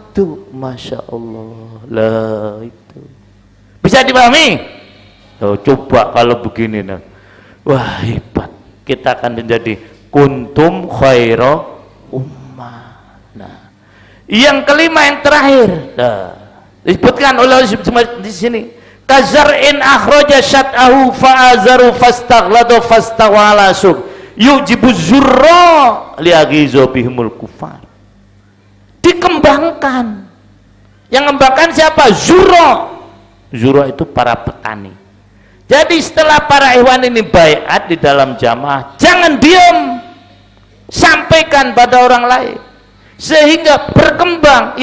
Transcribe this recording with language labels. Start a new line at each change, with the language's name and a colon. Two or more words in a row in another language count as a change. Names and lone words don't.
Arabic: ما شاء الله
Indonesian: lah, itu bisa dipahami. Coba kalau begini, nah. Wah hebat, kita akan menjadi
Arabic: كنتم خير أمة.
Indonesian: Nah, yang kelima, yang terakhir, disebutkan oleh di sini,
Arabic: كزرع أخرج شطأه فآزره فاستغلظ فاستوى سوق يعجب الزراع ليغيظ بهم الكفار.
Indonesian: Dikembangkan. Yang ngembangkan siapa? Zurra itu para petani. Jadi setelah para ikhwan ini baiat di dalam jamaah, jangan diam, sampaikan pada orang lain sehingga berkembang.